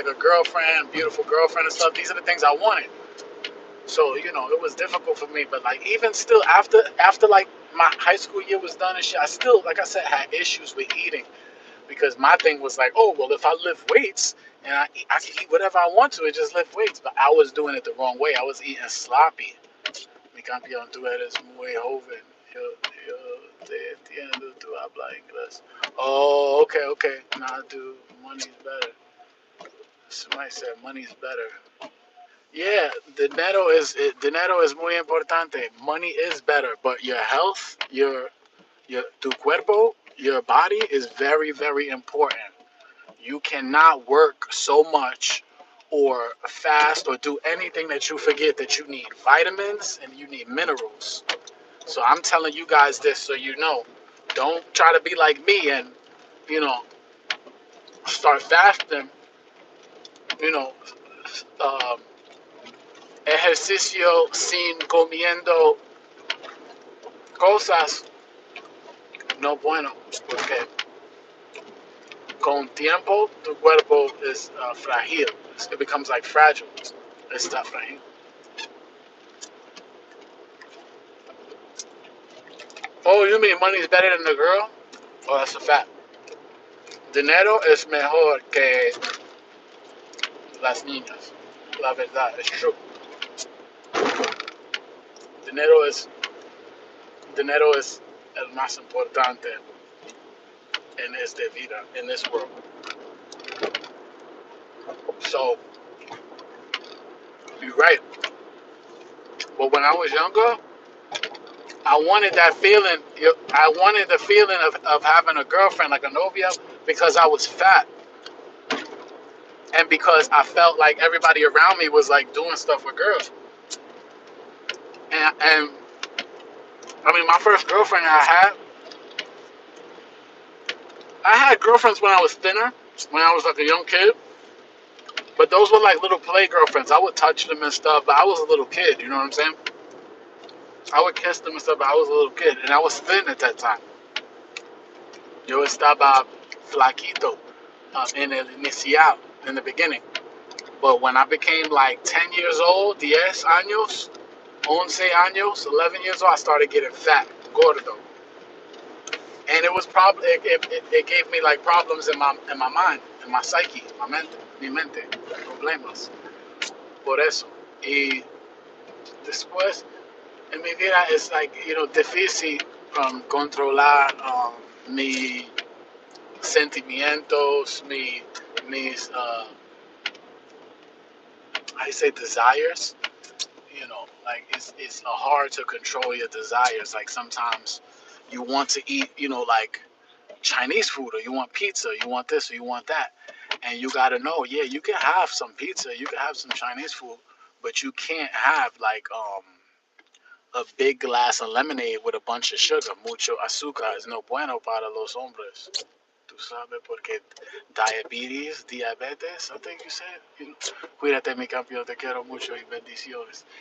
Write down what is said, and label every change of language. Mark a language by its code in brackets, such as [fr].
[en] Like a girlfriend, beautiful girlfriend and stuff. These are the things I wanted. So, it was difficult for me. But like even still after like my high school year was done and shit, I still, like I said, had issues with eating because my thing was like, oh well, if I lift weights and I can eat whatever I want to and just lift weights. But I was doing it the wrong way. I was eating sloppy. [es] Mi campeón, tú eres muy joven. Yo te entiendo, tú hablas inglés. [en] Oh, okay. Nah, dude, money's better. Somebody said money's better. [es] Yeah, dinero es muy importante. [en] Money is better, but your health, your [es] tu cuerpo, [en] your body is very, very important. You cannot work so much or fast or do anything that you forget that you need vitamins and you need minerals. So I'm telling you guys this so you know. Don't try to be like me and, you know, start fasting, you know, um, [es] ejercicio sin comiendo cosas no bueno. Porque Con tiempo, tu cuerpo is frágil. [en] It becomes like fragile. [es] Está frágil. [en] Oh, you mean money is better than the girl? Oh, that's a fact. [es] Dinero es mejor que las niñas. La verdad, [en] it's true. [es] Dinero es, dinero es el más importante en esta vida, [en] in this world. So, you're right. But when I was younger, I wanted that feeling. I wanted the feeling of having a girlfriend, like a novia, because I was fat. And because I felt like everybody around me was like doing stuff with girls. And I mean, my first girlfriend I had girlfriends when I was thinner, when I was like a young kid. But those were like little play girlfriends. I would touch them and stuff, but I was a little kid, you know what I'm saying? I would kiss them and stuff, but I was a little kid. And I was thin at that time. [es] Yo estaba flaquito en el inicial, [en] in the beginning. But when I became like 10 years old, [es] 10 años, 11 años, [en] 11 years old, I started getting fat, gordo. And it was probably, it gave me like problems in my mind, in my psyche, [es] mi mente, problemas. Por eso. Y después, en mi vida es like, difícil controlar mis sentimientos, mis, [en] I say desires. Like it's hard to control your desires. Like sometimes you want to eat, like Chinese food, or you want pizza, you want this, or you want that, and you gotta know, yeah, you can have some pizza, you can have some Chinese food, but you can't have like a big glass of lemonade with a bunch of sugar. [es] Mucho azúcar is no bueno para los hombres. Tú sabes porque diabetes, [en] I think you said. [es] Cuídate, mi campeón, te quiero mucho y bendiciones.